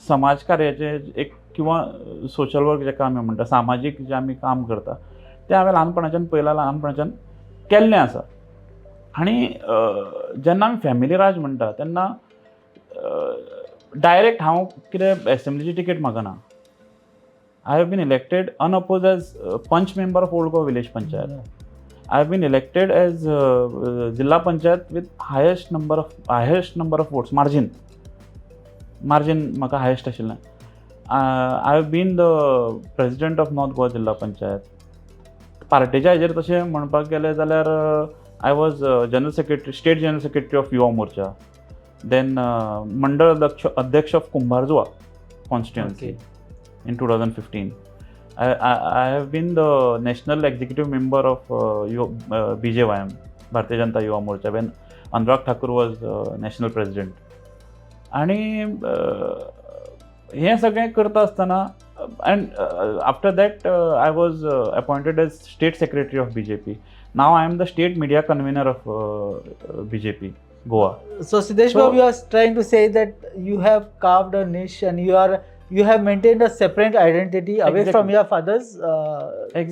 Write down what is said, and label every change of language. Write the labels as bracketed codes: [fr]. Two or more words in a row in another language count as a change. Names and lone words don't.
[kok] समाजकार्याचे एक किंवा [en] social work [kok] जेका आमी म्हणटा सामाजीक जे आमी काम करता तें हांवें ल्हानपणाच्यान केल्लें आसा. आनी जेन्ना आमी [en] family raj [kok] म्हणटा तेन्ना डायरेक्ट हांव कितें एसेंब्लीची टिकेट मागना. [en] I have been elected unopposed as punch member of Old Goa Village Panchayat. I have been elected as Jilla Panchayat with highest number of votes, [kok] margin म्हाका highest आशिल्लें. [en] I have been the president of North Goa Jilla Panchayat. [kok] पार्टेच्या हेजेर तशें म्हणपाक गेलें जाल्यार [en] I was state general secretary of [kok] युवा मोर्चा. [en] Then [kok] मंडळ अध्यक्ष [en] of कुंभारजुआ constituency. In 2015, I have been the national executive member of BJYM, Bharatiya Janata Yuva Morcha, when Anurag Thakur was national president. [kok] आणि हे सगळें करता आसतना [en] and after that I was appointed as state secretary of BJP. Now I am the state media convener of BJP Goa. So Siddesh Babu, you are trying to say that you have carved a niche and you have maintained a separate identity away from your father's.